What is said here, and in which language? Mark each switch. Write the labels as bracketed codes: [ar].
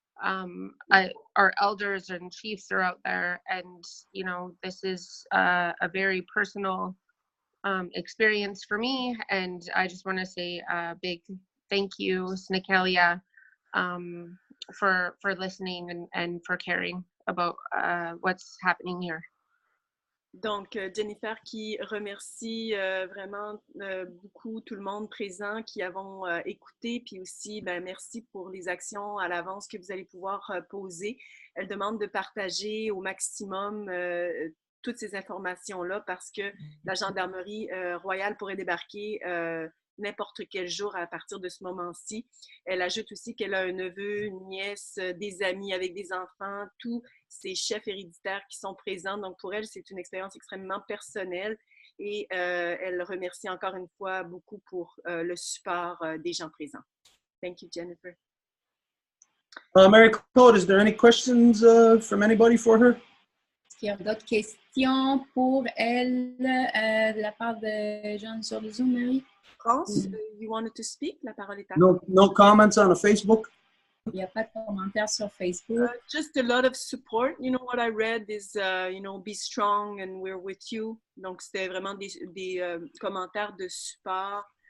[en] Our elders and chiefs are out there, and you know, this is a very personal experience for me, and I just want to say a big thank you, Snikelia, for listening and for caring about what's happening here. [fr] Donc, Jennifer qui remercie vraiment beaucoup tout le monde présent qui avons écouté, puis aussi, ben, merci pour les actions à l'avance que vous allez pouvoir poser. Elle demande de partager au maximum toutes ces informations-là parce que la gendarmerie royale pourrait débarquer n'importe quel jour à partir de ce moment-ci. Elle ajoute aussi qu'elle a un neveu, une nièce, des amis avec des enfants, tous ces chefs héréditaires qui sont présents. Donc, pour elle, c'est une expérience extrêmement personnelle et elle remercie encore une fois beaucoup pour le support des gens présents. [en] Thank you, Jennifer. Marie-Claude, is there any questions from anybody for her? [fr] Est-ce qu'il y a d'autres questions pour elle de la part de gens sur le Zoom, Marie? [en] France, you wanted to speak? [fr] La parole est à vous. [en] No comments on Facebook? [fr] Il n'y a pas de commentaires sur Facebook. [en] Just a lot of support. You know, what I read is, you know, be strong and we're with you. [fr] Donc, c'était vraiment des commentaires de support.